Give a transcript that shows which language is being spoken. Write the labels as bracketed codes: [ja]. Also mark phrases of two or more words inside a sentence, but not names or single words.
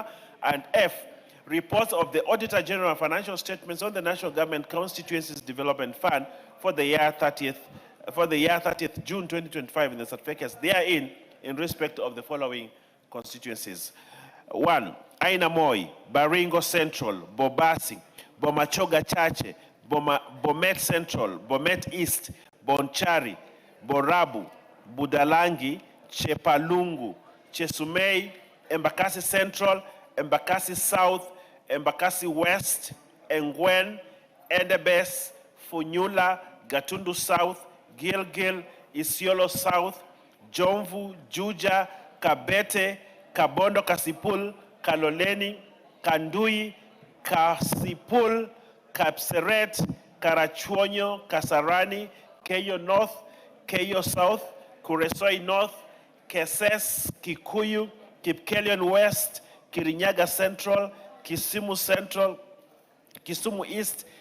[en] And F, reports of the Auditor General financial statements on the National Government Constituencies Development Fund for the year 30th June 2025 in the certificates therein in respect of the following constituencies. 1, Aina Moi, Baringo Central, Bobasi, Bomachoga Chache, Bomet Central, Bomet East, Bonchari, Borabu, Budalangi, Chepalungu, Chesumei, Embakasi Central, Embakasi South, Embakasi West, Engwen, Edebes, Funyula, Gatundu South, Gilgil, Isiolo South, Jomvu, Juja, Kabete, Kabondo Kasipul, Kaloleni, Kandui, Kasipul, Kapseret, Karachuonyo, Kasarani, Keyo North, Keyo South, Kuresoi North, Keses, Kikuyu, Kipkelion West, Kirinyaga Central, Kisumu Central, Kisumu East,